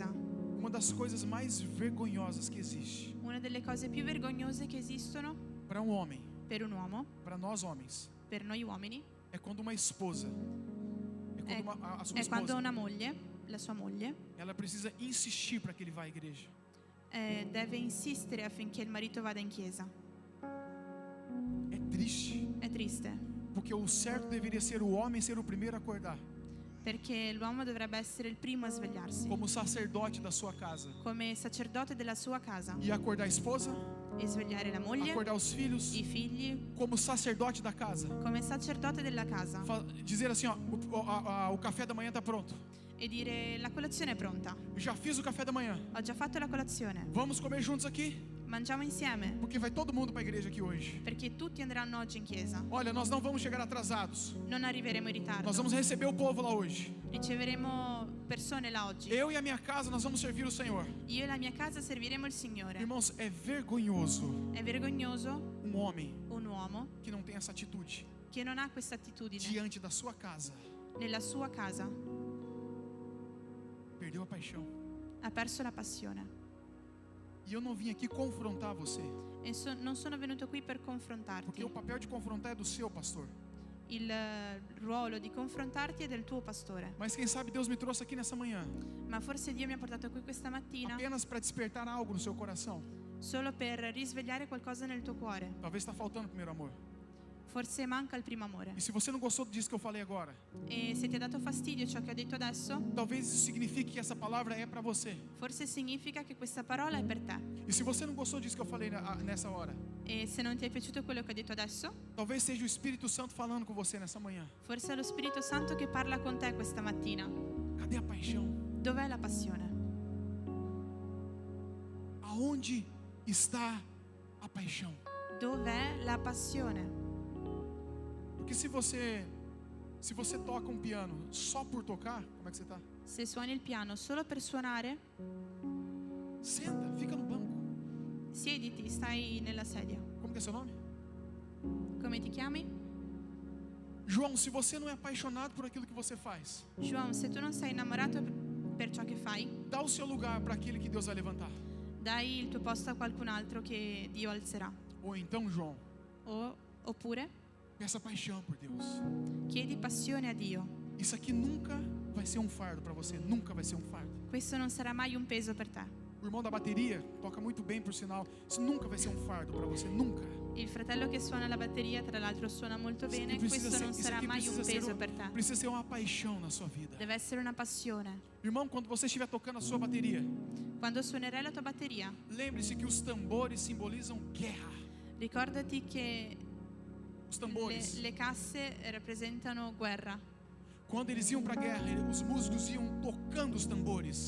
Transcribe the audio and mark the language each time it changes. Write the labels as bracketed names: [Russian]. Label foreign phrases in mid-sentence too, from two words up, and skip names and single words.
[Portuguese] Uma das coisas mais vergonhosas que existe [Italian] Una delle cose più vergognose che esistono [Portuguese] para um homem, [Italian] per un uomo, [Portuguese] para nós homens, [Italian] per noi uomini, [Portuguese] é quando uma esposa, é quando a sua [Italian] è quando [Portuguese] esposa, [Italian] una moglie, la sua moglie, [Portuguese] ela precisa insistir para que ele vá à igreja. [Italian] deve insistere affinché il marito vada in chiesa. [Portuguese] É triste, [Italian] È triste, [Portuguese] porque o certo deveria ser o homem ser o primeiro a acordar, [Italian] perché l'uomo dovrebbe essere il primo a svegliarsi, [Portuguese] como sacerdote da sua casa, [Italian] come sacerdote della sua casa, [Portuguese] e acordar a esposa, [Italian] e svegliare la moglie, [Portuguese] acordar os filhos, [Italian] i figli, [Portuguese] como sacerdote da casa. [Italian] come sacerdote della casa, [Portuguese] Dizer assim, ó, o café da manhã está pronto. [Italian] e dire: la colazione è pronta, [Portuguese] Eu já fiz o café da manhã. [Italian] ho già fatto la colazione, [Portuguese] Vamos comer juntos aqui, [Italian] mangiamo insieme, [Portuguese] porque vai todo mundo para a igreja aqui hoje. [Italian] perché tutti andranno oggi in chiesa. [Portuguese] Olha, nós não vamos chegar atrasados. [Italian] Non arriveremo in ritardo, [Portuguese] Nós vamos receber o povo lá hoje. [Italian] riceveremo persone là oggi. [Portuguese] Eu e a minha casa, nós vamos servir o Senhor. [Italian] Io e la mia casa serviremo il Signore. [Portuguese] Irmãos, é vergonhoso [Italian] È vergognoso [Portuguese] um homem [Italian] un uomo [Portuguese] que não tem essa atitude [Italian] che non ha questa attitudine [Portuguese] diante da sua casa. [Italian] nella sua casa, [Portuguese] Perdeu a paixão. [Italian] ha perso la passione. [Portuguese] E eu não vim aqui confrontar você, [Italian] E non sono venuto qui per [Portuguese] porque [Italian] confrontarti. [Portuguese] o papel de confrontar é do seu pastor. [Italian] Il ruolo di confrontarti è del tuo pastore. [Portuguese] Mas quem sabe Deus me trouxe aqui nessa manhã [Italian] Ma forse Dio mi ha portato qui questa mattina [Portuguese] apenas para despertar algo no seu coração. [Italian] solo per risvegliare qualcosa nel tuo cuore. [Portuguese] Talvez está faltando o primeiro amor. [Italian] Forse manca il primo amore. [Portuguese] E se você não gostou disso que eu falei agora, [Italian] E se ti ha dato fastidio ciò che ho detto adesso, [Portuguese] talvez isso signifique que essa palavra é para você. [Italian] forse significa che questa parola è per te. [Portuguese] E se você não gostou disso que eu falei nessa hora, [Italian] E se non ti è piaciuto quello che ho detto adesso, [Portuguese] talvez seja o Espírito Santo falando com você nessa manhã. [Italian] forse è lo Spirito Santo che parla con te questa mattina. [Portuguese] Cadê a paixão? [Italian] Dov'è la passione? [Portuguese] Aonde está a paixão? [Italian] Dov'è la passione? [Portuguese] Porque se você toca um piano só por tocar, como é que você tá? [Italian] Se suoni il piano solo per suonare, [Portuguese] Senta, fica no banco. [Italian] siediti, stai nella sedia. [Portuguese] Como que é seu nome? [Italian] Come ti chiami? [Portuguese] João, se você não é apaixonado por aquilo que você faz, [Italian] João, se tu non sei innamorato per ciò che fai, [Portuguese] dá o seu lugar para aquele que Deus vai levantar. [Italian] dai il tuo posto a qualcun altro che Dio alzerà. [Portuguese] Ou então, João, [Italian] Oppure [Portuguese] peça paixão por Deus. [Italian] chiedi passione a Dio. [Portuguese] Isso aqui nunca vai ser um fardo para você, nunca vai ser um fardo. [Italian] Questo non sarà mai un peso per te. [Portuguese] O irmão da bateria toca muito bem, por sinal. Isso nunca vai ser um fardo para você, nunca. [Italian] Il fratello che suona la batteria, tra l'altro, suona molto [Portuguese] Isso [Italian] bene. [Portuguese] aqui precisa [Italian] Questo [Portuguese] ser, [Italian] non [Portuguese] isso [Italian] sarà [Portuguese] aqui [Italian] mai un [Portuguese] precisa ser, [Italian] peso per te. [Portuguese] precisa ser uma paixão na sua vida. [Italian] Deve essere una passione. [Portuguese] Irmão, quando você estiver tocando a sua bateria, [Italian] Quando suonerai la tua batteria, [Portuguese] lembre-se que os tambores simbolizam guerra. [Italian] ricordati che [Portuguese] Os tambores. [Italian] le casse rappresentano guerra. [Portuguese] Quando eles iam para a guerra, os músicos iam tocando os tambores.